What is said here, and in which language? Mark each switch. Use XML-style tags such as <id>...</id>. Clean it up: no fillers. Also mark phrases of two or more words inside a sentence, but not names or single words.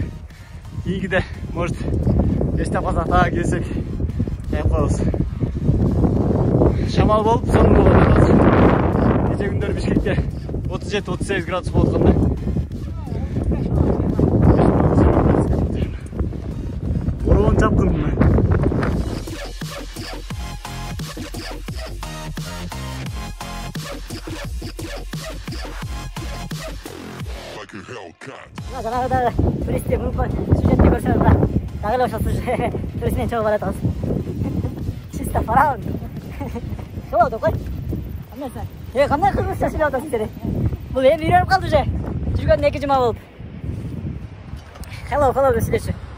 <ky>Кийинкиде может эч таппасак дагы келсек сайып коебуз. Шамал болуп сонун болот атат. Кече күндөр Бишкекте 37-38 градус болуп атканда. Бороон чапкын.</ky> <en>Like a Hellcat.</en> <ky>Жанагыда туристти мумкин сюжетте көрсөңүз да. Дагы эле ошол турист менен чогуу баратабыз.</ky> <ru>Чисто фараон.</ru> <ky>Шоу да кой. Кандай кыргызча сүйлөп атасың сен? Бул эми үйрөнүп калды уже. Жүргөндө 2 жума болуп. Hello деп сүйлөшчү.</ky>